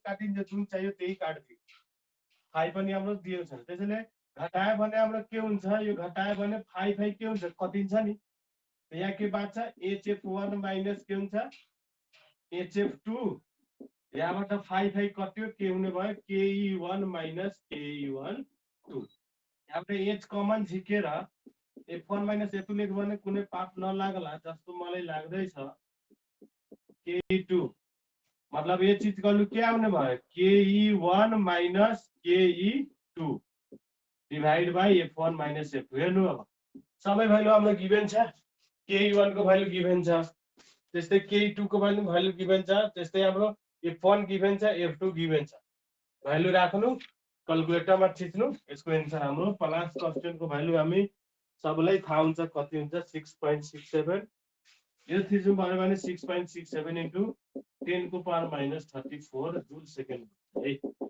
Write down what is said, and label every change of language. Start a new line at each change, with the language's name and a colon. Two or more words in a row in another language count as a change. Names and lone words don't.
Nepali: काटिन्छ जुन चाहियो त्यही काट्दियो 5 पनि हाम्रो दिएको छ त्यसैले घटायो भने हाम्रो के हुन्छ यो घटायो भने 5 के हुन्छ कटिन्छ नि यहाँ के बाँच्छ HF1 माइनस के हुन्छ HF2 यहाँबाट 5 कट्यो के हुने भयो KE1 माइनस KE1 2 यहाँबाट H कमन झिकेर F1 माइनस F2 लेख्यो भने कुनै पाप नलागला जस्तो मलाई लाग्दैछ KE2 मतलब
Hindi: ये चीज का क्या
Nepali: आउने भयो KE1 माइनस KE2
English: divide by
Nepali: F1 माइनस F2 हेर्नु अब सबै भ्यालु हाम्रो गिभन छ KE1 को भ्यालु गिभन छ त्यस्तै KE2 को भ्यालु गिभन छ त्यस्तै हाम्रो F1 गिभन छ F2 गिभन छ भ्यालु राख्नु क्याल्कुलेटरमा थिच्नु यसको आन्सर हाम्रो
English: Planck's constant
Nepali: को भ्यालु हामी सबैलाई थाहा हुन्छ कति हुन्छ 6.67 यो थिच्नु पर्यो भने 6.67 into 10 को पावर minus 34
English: joule second
Nepali: है